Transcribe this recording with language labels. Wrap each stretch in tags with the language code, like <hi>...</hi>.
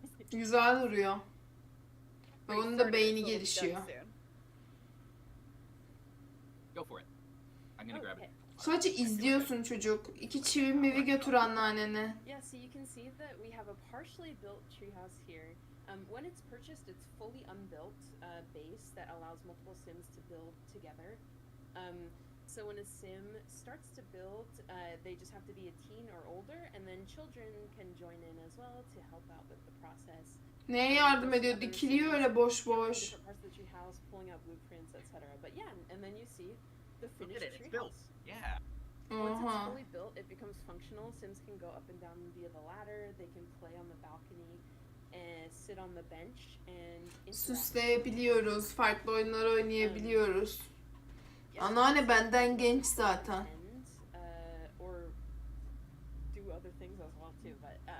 <tr>Güzel duruyor. Ve onun da beyni gelişiyor.</tr> <en>Go for it. I'm gonna grab it.</en> <tr>Sadece izliyorsun çocuk. 2 çivi mivi götür anneannene.</tr> <en>Yeah, so you can see that we have a partially built treehouse here. When it's purchased, it's fully unbuilt base that allows multiple sims to build together. So when a sim starts to build, they just have to be a teen or older, and then children can join in as well to help out with the process.</en> <tr>Neye yardım ediyor? Dikiliyor öyle boş boş.</tr> <en>Different parts of the treehouse, pulling out blueprints, etc. But yeah, and then you see the finished It's built. treehouse. Yeah. Once it's fully built, it becomes functional. Sims can go up and down via the ladder. They can play on the balcony and sit on the bench and interact.</en> <tr>Süsleyebiliyoruz. Farklı oyunlar oynayabiliyoruz. Anneanne benden genç zaten.</tr> <en>Or do other things as well too, but</en>